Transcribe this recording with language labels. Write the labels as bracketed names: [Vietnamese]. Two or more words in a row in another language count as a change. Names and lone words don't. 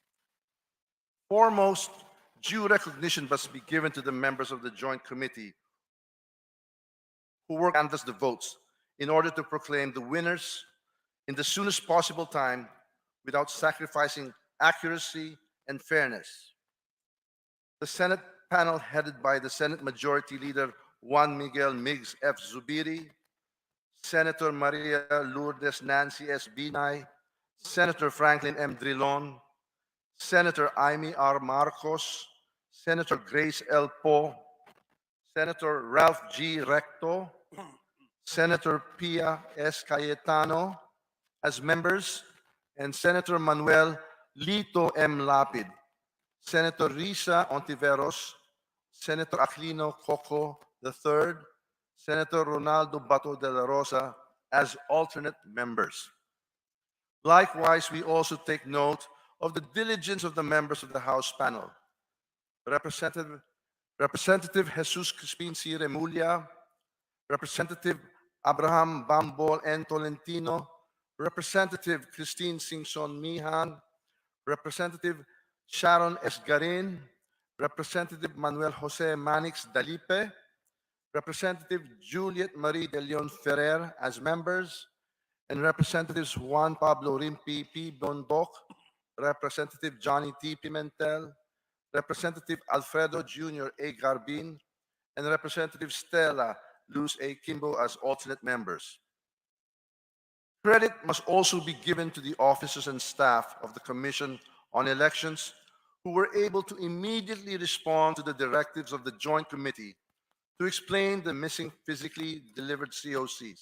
[English] Foremost, due recognition must be given to the members of the Joint Committee who work to canvass the votes in order to proclaim the winners in the soonest possible time without sacrificing accuracy and fairness. The Senate panel headed by the Senate Majority Leader Juan Miguel Migs F. Zubiri, Senator Maria Lourdes Nancy S. Binay, Senator Franklin M. Drilon, Senator Amy R. Marcos, Senator Grace L. Poe, Senator Ralph G. Recto, Senator Pia S. Cayetano as members, and Senator Manuel Lito M. Lapid, Senator Risa Ontiveros, Senator Aquilino Coco III, Senator Ronaldo Bato de la Rosa as alternate members. Likewise, we also take note of the diligence of the members of the House panel. Representative Jesus Crispin C. Remulla, Representative Abraham Bambol N. Tolentino, Representative Christine Singson Mihan, Representative Sharon S. Garin, Representative Manuel Jose Manix Dalipe, Representative Juliet Marie de Leon Ferrer as members, and Representatives Juan Pablo Rimpi P. Bondoc, Representative Johnny T. Pimentel, Representative Alfredo Jr. A. Garbin, and Representative Stella Luz A. Kimbo as alternate members. Credit must also be given to the officers and staff of the Commission on Elections who were able to immediately respond to the directives of the Joint Committee to explain the missing physically delivered COCs.